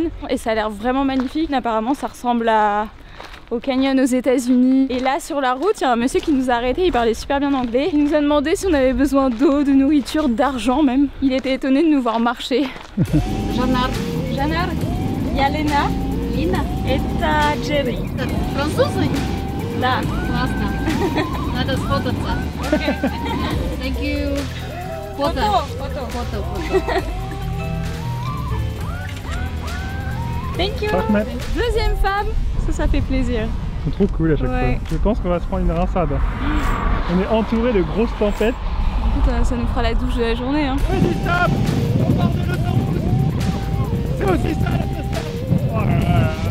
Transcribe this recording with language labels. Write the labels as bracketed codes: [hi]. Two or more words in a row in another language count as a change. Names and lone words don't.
[fr] Et ça a l'air vraiment magnifique. Apparemment ça ressemble au canyon aux États-Unis. Et là sur la route, il y a un monsieur qui nous a arrêté, il parlait super bien anglais. Il nous a demandé si on avait besoin d'eau, de nourriture, d'argent même. Il était étonné de nous voir marcher. Janar, Yalena, Lina et Jerry. Français? [ru] Да, классно. Надо сфотаться. [en] Okay. Thank you. Photo. Thank you. [fr] Deuxième femme, ça fait plaisir. C'est trop cool à chaque fois. Je pense qu'on va se prendre une rinsade. On est entouré de grosses tempêtes. Écoute, ça nous fera la douche de la journée. Hein. Vas-y, stop. On part de l'autoroute. C'est aussi ça l'autostop. Oh là là.